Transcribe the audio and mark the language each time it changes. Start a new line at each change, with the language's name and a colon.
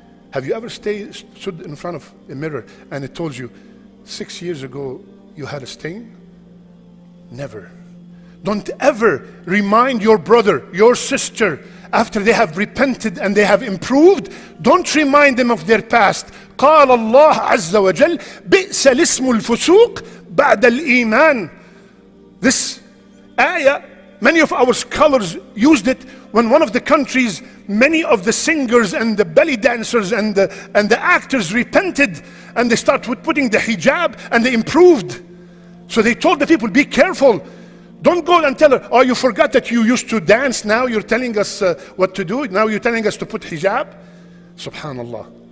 English: Have you ever stood in front of a mirror and it told you, 6 years ago, you had a stain? Never. Don't ever remind your brother, your sister, after they have repented and they have improved, don't remind them of their past.
Arabic: قال الله عز وجل بئس الاسم الفسوق بعد الإيمان.
English: This ayah, many of our scholars used it when one of the countries, many of the singers and the belly dancers and the actors repented, and they started putting the hijab and they improved. So they told the people, be careful. Don't go and tell her, oh, you forgot that you used to dance. Now you're telling us what to do. Now you're telling us to put hijab. Subhanallah.